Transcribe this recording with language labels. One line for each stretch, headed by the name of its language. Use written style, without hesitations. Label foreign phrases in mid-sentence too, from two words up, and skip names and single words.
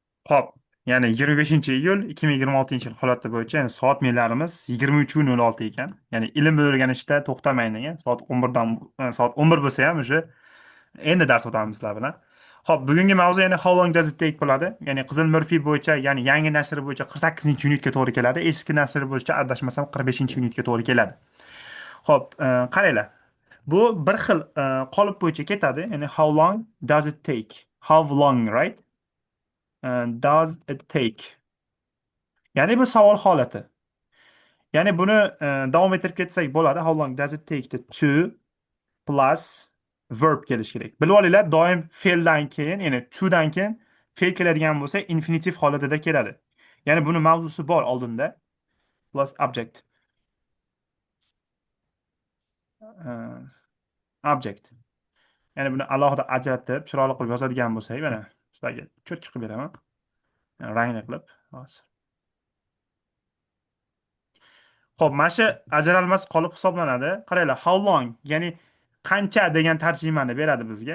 Uzbek: Hop, ya'ni 25-iyul 2026-yil holati bo'yicha ya'ni soat menlarimiz 23:06 ekan. Ya'ni ilm o'rganishda to'xtamaydi degan. Soat 11 bo'lsa ham уже endi dars o'tamiz sizlar bilan. Hop, bugungi mavzu yana
English: How long does it take
Uzbek: bo'ladi. Ya'ni Qizil Murphy bo'yicha, ya'ni yangi nashr bo'yicha 48-minutga to'g'ri keladi. Eski nashr bo'yicha adashmasam 45-minutga to'g'ri keladi. Hop, qaranglar. Bu bir xil qolip bo'yicha ketadi.
English: Ya'ni how long does it take? How long, right? Does it take?
Uzbek: Ya'ni bu savol holati. Ya'ni buni davom ettirib ketsak bo'ladi.
English: How long does it take to plus verb
Uzbek: kelishi kerak. Bilib olinglar, doim fe'ldan keyin, ya'ni to dan keyin fe'l keladigan bo'lsa, infinitiv holatida keladi. Ya'ni buni mavzusi bor oldinda.
English: Plus object. Uh, object.
Uzbek: Ya'ni buni alohida ajratib, chiroyli qilib yozadigan bo'lsak, mana sizlarga cho'tka qilib beraman. Yani rangli qilib. Hozir. Xo'p, mana shu ajralmas qolip hisoblanadi. Qaranglar,
English: how long,
Uzbek: ya'ni qancha degan tarjimani beradi bizga.